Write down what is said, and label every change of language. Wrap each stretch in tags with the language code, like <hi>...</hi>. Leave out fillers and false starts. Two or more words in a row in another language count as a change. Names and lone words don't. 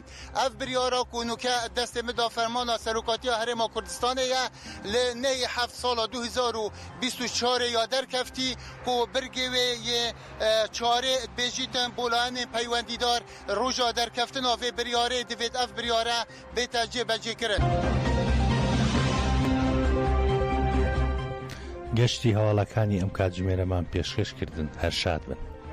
<ku>Ev biryara ku nûke destê min da fermana serokatiya herêma Kurdistanê ye li neyê 7 sala 2024 ya derkeftî ku birgê wê yê çarê bêjîtin bolanên peywendîdar roja derkeftina vê biryarê divêt ev biryare bête cêbecê kirin.</ku> <ckb>گەشتی هەواڵەکانی ئەم کاتژمێرەمان پێشکەشکردن هەر شاد بن.</ckb>